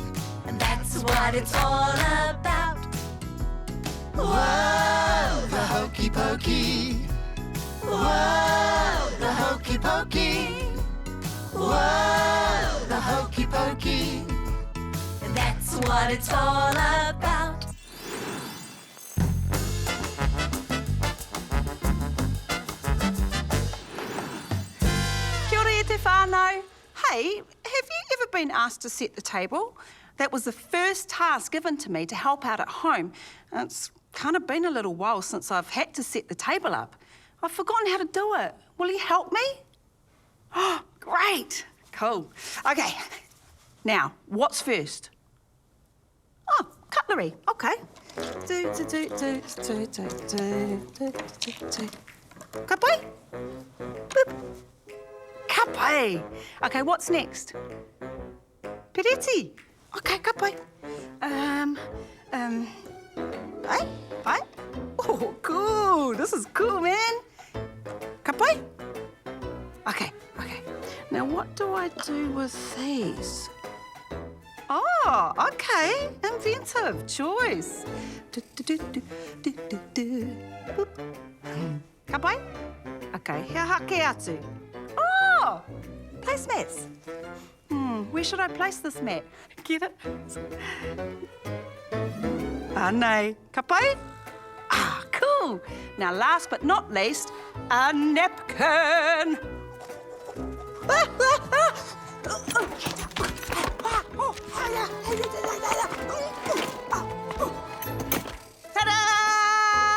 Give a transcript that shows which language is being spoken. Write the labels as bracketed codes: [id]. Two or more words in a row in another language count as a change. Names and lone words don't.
[en] And that's what it's all about. Whoa, the hokey pokey. Whoa, the hokey pokey. Whoa, the hokey pokey. That's what it's all about. [mi] Kia ora e te whānau. [en] Hey, have you ever been asked to set the table? That was the first task given to me to help out at home. It's kind of been a little while since I've had to set the table up. I've forgotten how to do it. Will you help me? Oh, great. Cool. Okay. Now, what's first? Oh, cutlery. Okay. [mi] Kapai? Boop. Kapai. [en] Okay, what's next? [mi] Pereti. Okay, kapai. Pai? [en] Oh, cool. This is cool, man. Kapai? Okay. Now, what do I do with these? Oh, okay. Inventive choice. [mi] Kapai? [en] Okay, [mi] hea hake atu. [en] Oh, placemats. Where should I place this mat? Get it? [mi] Nei. Kapai? [en] Ah, cool. Now, last but not least, a napkin. Ta-da!